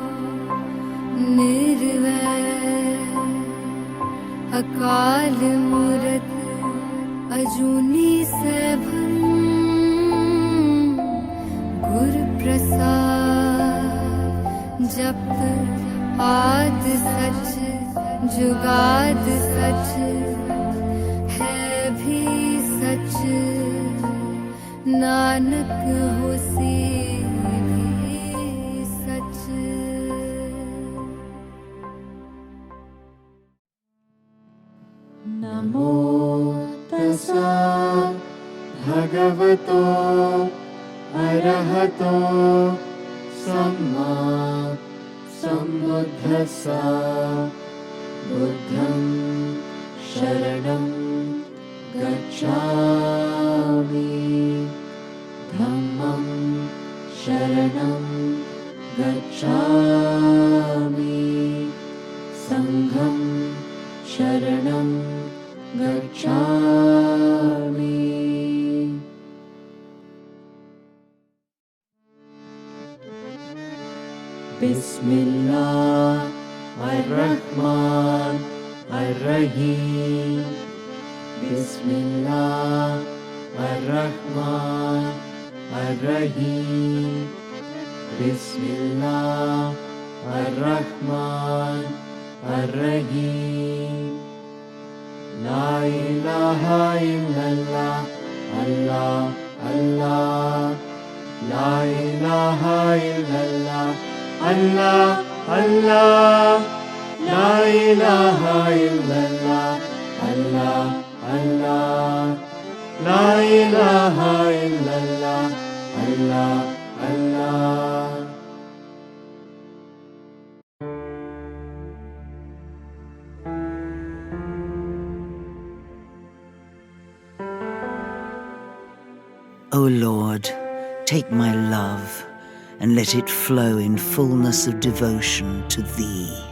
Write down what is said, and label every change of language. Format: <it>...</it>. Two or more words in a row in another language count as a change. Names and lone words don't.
<pa>ਨਿਰਵੈਰ ਅਕਾਲ ਮੂਰਤਿ ਅਜੂਨੀ ਸੈਭੰ ਗੁਰ ਪ੍ਰਸਾਦਿ ਜਪੁ ਆਦਿ ਸਚੁ ਜੁਗਾਦਿ ਸਚੁ ਹੈ ਭੀ ਸਚੁ ਨਾਨਕ ਹੋਸੀ ਭੀ ਸਚੁ।</pa> <pi>नमो तस्सा भगवतो अरहतो सम्मा सम्बुद्धस्सा बुद्धं शरणं गच्छामि धम्मं शरणं गच्छामि संघं शरणं गच्छामि।</pi> <ar>بسم الله الرحمن الرحيم بسم الله الرحمن الرحيم بسم الله الرحمن الرحيم. لا إله إلا الله, الله الله. لا إله إلا الله الله الله. لا إله إلا الله الله الله. لا إله إلا الله الله الله.</ar> <en>O Lord, take my love and let it flow in fullness of devotion to Thee.</en>